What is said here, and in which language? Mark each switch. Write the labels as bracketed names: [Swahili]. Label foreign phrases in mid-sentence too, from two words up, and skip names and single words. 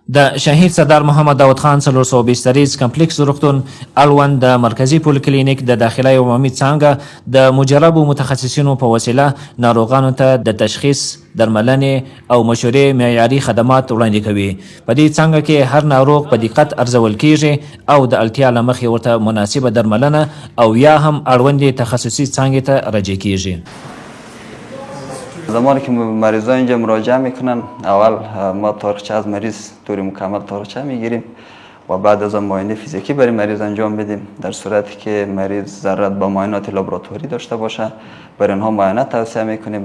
[Pashto] د شهید سردار محمد داود خان 420 سریز کمپلیکس روغتون اړوند د مرکزی پولیکلینیک د داخلي او عمومي څانګه د مجربو متخصصینو په وسیله ناروغانو ته د تشخیص، درملنې او مشورې معیاري خدمات وړاندې کوي. په دې څانګه کې هر ناروغ په دقت ارزول کیږي او د اړتیا له مخې ورته مناسبه درملنه او یا هم اړوندې تخصصي څانګې ته رجوع کیږي. [Persian] زمانی که مریضان اینجا مراجعه میکنن، اول ما تاریخچه از مریض طور مکمل تاریخچه میگیریم و بعد از آن معاینه فیزیکی برای مریض انجام بدیم. در صورتی که مریض ضرورت با معاینات لابراتواری داشته باشه، برای آنها معاینه توصیه میکنیم.